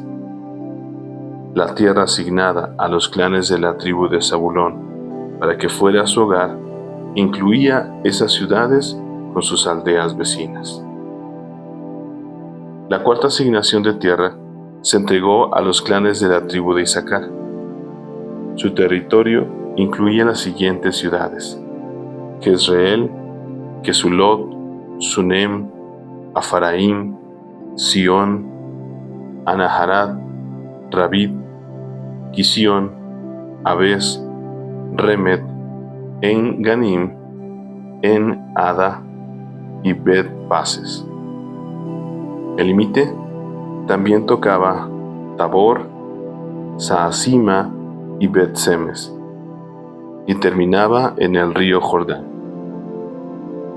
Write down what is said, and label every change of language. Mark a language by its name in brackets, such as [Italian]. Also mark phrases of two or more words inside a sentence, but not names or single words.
[Spanish] La tierra asignada a los clanes de la tribu de Zabulón para que fuera su hogar incluía esas ciudades con sus aldeas vecinas. La cuarta asignación de tierra se entregó a los clanes de la tribu de Isaacar. Su territorio incluía las siguientes ciudades: Jezreel, Kesulot, Sunem, Afaraim, Sión, Anaharat, Rabit, Kisión, Abes, Remet, En Ganim, En Ada y Bet Pases. El límite también tocaba Tabor, Saasima y Bet Semes, y terminaba en el río Jordán.